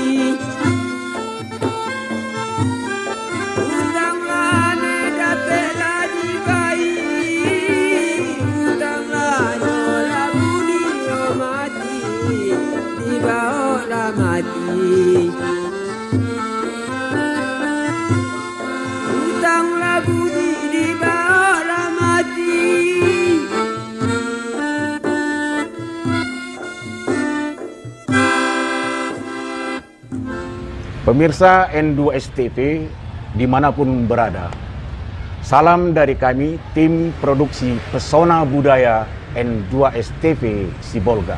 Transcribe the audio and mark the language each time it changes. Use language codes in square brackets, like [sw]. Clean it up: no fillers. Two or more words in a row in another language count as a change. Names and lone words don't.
[id] utanglah ame datela di bayi utanglah baola mati utang lagu di baola mati. Pemirsa N2STV dimanapun berada, salam dari kami tim produksi Pesona Budaya N2STV Sibolga.